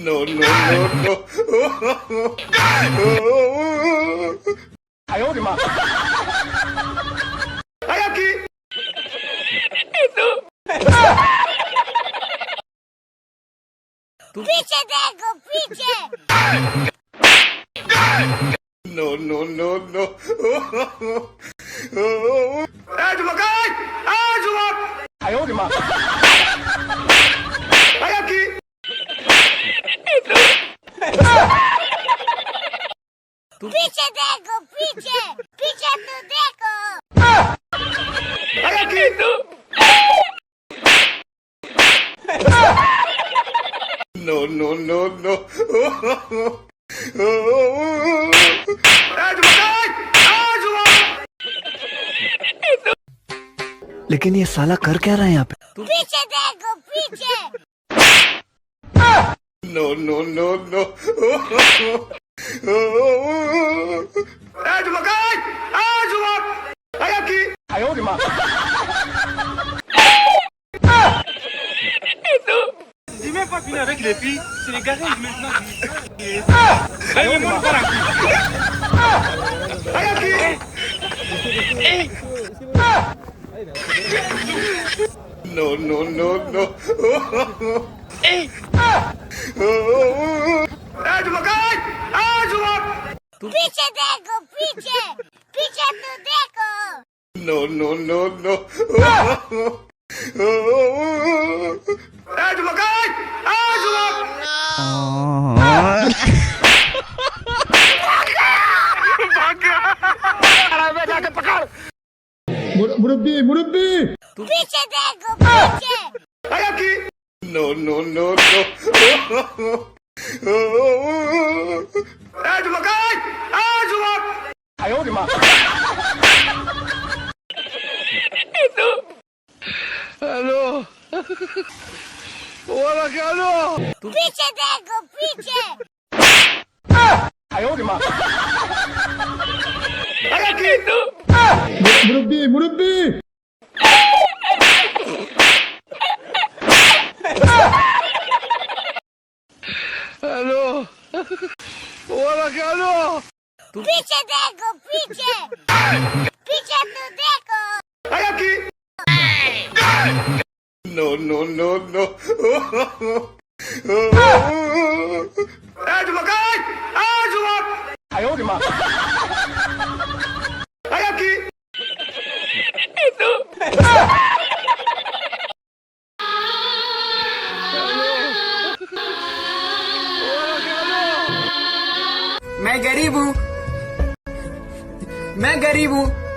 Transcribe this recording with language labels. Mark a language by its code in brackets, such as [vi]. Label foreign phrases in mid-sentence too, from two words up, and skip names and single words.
[en] No. Oh! [hi] पीछे देखो पीछे [en] No, no, no, no. Eh, Jumakai! Ah, Jumak! [zh] 哎呦我的妈！ [es] Ay, aquí! [hi] पीछे देखो पीछे पीछे तो देखो [es] Ay, aquí! [en] No, no, no, no. Eh, Jumakai! Ah, Jumak! [hi] लेकिन ये साला कर क्या रहा है यहाँ पे? पीछे देखो पीछे [en] No, no, no, no. Eh, Jumakai! Ah, Jumak! Ay, [es] aquí! [zh] 哎呦我的妈！ [fr] Dis même pas finir avec les filles, c'est les garçons qui maintenant qui... Allez, le monde par la couille. [es] Ay, aquí! [en] No, no, no, no. Eh, Jumakai! Ah, Jumak! [hi] पीछे देखो पीछे पीछे तो देखो [en] No, no, no, no. Eh, Jumakai! Ah, Jumak! [hi] मुरब्बी मुरब्बी पीछे देखो पीछे [es] Ay, aquí! [en] No, no, no, no. Eh, Jumakai! Ah, Jumak! [zh] 哎呦我的妈！ [hi] पीछे देखो पीछे [zh] 哎呦我的妈！ [es] Ay, aquí! [hi] मुरब्बी मुरब्बी पीछे देखो पीछे पीछे तो देखो [es] Ay, aquí! [en] No, no, no, no. Eh, Jumakai! Ah, Jumak! [zh] 哎呦我的妈！ [es] Ay, aquí! [hi] मैं गरीब हूँ मैं गरीब हूँ